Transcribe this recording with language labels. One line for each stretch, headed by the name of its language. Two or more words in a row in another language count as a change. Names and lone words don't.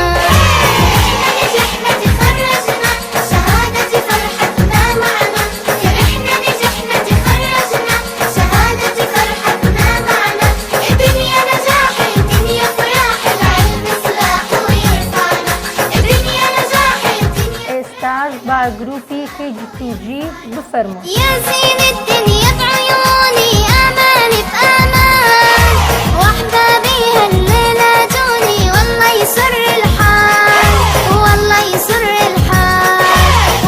Arabic: نجحنا تخرجنا شهادة فرحتنا معنا فرحنا نجحنا تخرجنا شهادة فرحتنا معنا الدنيا نجاح الدنيا فراح العلم سلاح ويرفعنا الدنيا نجاح الدنيا
Central Kurdish: ئێستاش با گروپی KG2G بفەرموو.
Arabic: يا زين الدنيا بعيوني آمالي بآمان وأحبابي هالليلة جوني والله يسر الحال والله يسر الحال